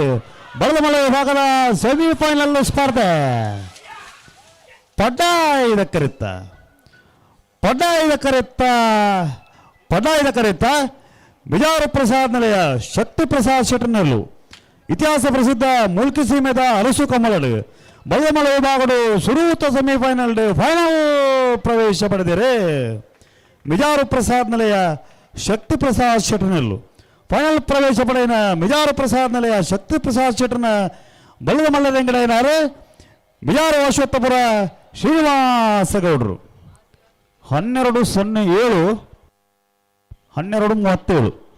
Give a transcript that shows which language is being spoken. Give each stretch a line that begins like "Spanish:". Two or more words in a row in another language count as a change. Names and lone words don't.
Tulu: ಬಲದಮಲ ವಿಭಾಗದ ಸೆಮಿಫೈನಲ್ ಸ್ಪರ್ಧೆ ಪಡ್ಡಾಯದ ಕರೆತ್ತ ಮಿಜಾರ ಪ್ರಸಾದ್ ನಿಲಯ ಶಕ್ತಿ ಪ್ರಸಾದ್ ಶೆಟ್ರನೆಲ್ಲು. ಇತಿಹಾಸ ಪ್ರಸಿದ್ಧ ಮುಲ್ಕಿ ಸೀಮೆದ ಅರಸು ಕಮಲಡು ಬಲದಮಲ ವಿಭಾಗದ ಸುರೂತ ಸೆಮಿಫೈನಲ್ ಫೈನಲ್ ಪ್ರವೇಶ ಪಡೆದಿರೆ. ಮಿಜಾರು ಪ್ರಸಾದ್ ನಿಲಯ ಶಕ್ತಿ ಪ್ರಸಾದ್ ಶೆಟ್ರನೆಲ್ಲು ಫೈನಲ್ ಪ್ರವೇಶ ಪಡೆಯಿನ ಮಿಜಾರು ಪ್ರಸಾದ್ ನಿಲಯ ಶಕ್ತಿ ಪ್ರಸಾದ್ ಶೆಟ್ರನ ಬಲದಮಲ್ಲ ವೆಂಕಟಯ್ಯನಾರು ಮಿಜಾರು ಅಶ್ವತ್ಥಪುರ ಶ್ರೀನಿವಾಸ ಗೌಡರು 1207 1237.